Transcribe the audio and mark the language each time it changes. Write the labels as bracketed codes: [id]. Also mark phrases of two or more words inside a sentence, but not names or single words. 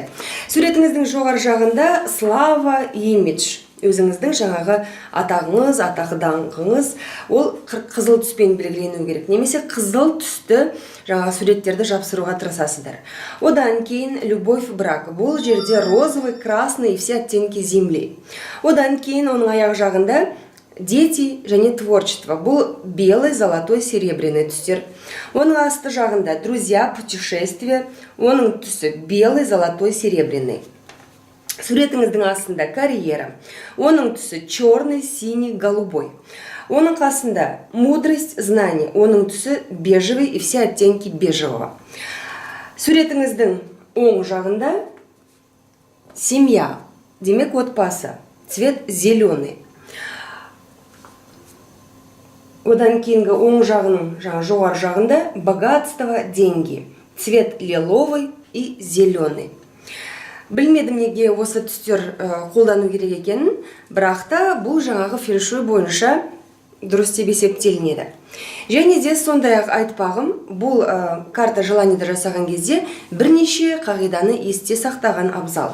[kk] Суретіңіздің жоғары жағында [ru] слава, имидж, [kk] өзіңіздің жаңағы атағыңыз, атағы даңқыңыз, ол қызыл түспен белгілену керек. Немесе қызыл түсті жаңағы суреттерді жапсыруға тырысасыздар. Одан кейін [ru] любовь, брак. [kk] Бұл жерде розовый, [ru] красный и все оттенки земли. [kk] Одан кейін оның аяқ жағында дети және творчество. Бұл [ru] белый, золотой, серебряный [kk] түстер. Оның асты жағында [ru] друзья, путешествие. [kk] Оның түсі [ru] белый, золотой, серебряный. [kk] Суретіңіздің астында карьера. Оның түсі [ru] черный, синий, голубой. [kk] Оның қасында [ru] мудрость, знание. [kk] Оның түсі [ru] бежевый и все оттенки бежевого. [kk] Суретіңіздің оң жағында семья, демек отбасы. [ru] Цвет зеленый. [kk] Одан кейінгі оң жағының жоғары жағында [ru] богатство, деньги. Цвет лиловый и зеленый. [kk] Білмедім неге осы түстер қолдану керек екенін, бірақ та бұл жаңағы фэншуй бойынша дұрыс деп есептелінеді. Және де сондай-ақ айтпағым, бұл [ru] карта желанийді [kk] жасаған кезде бірнеше қағиданы есте сақтаған абзал.